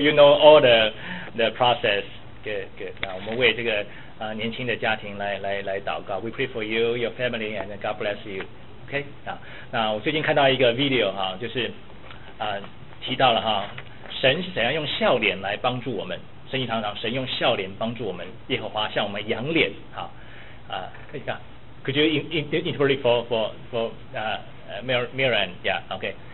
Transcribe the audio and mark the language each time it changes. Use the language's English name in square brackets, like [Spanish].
[English] You know all the process. Good, good. [Chinese] 那我们为这个年轻的家庭来祷告。 [English] We pray for you, your family, and God bless you. Okay. [Chinese] 那我最近看到一个 video 哈，就是提到了哈，神是怎样用笑脸来帮助我们。神经常常神用笑脸帮助我们，耶和华向我们扬脸。 [English] 好，Could you interpret for Miran? Yeah. Okay.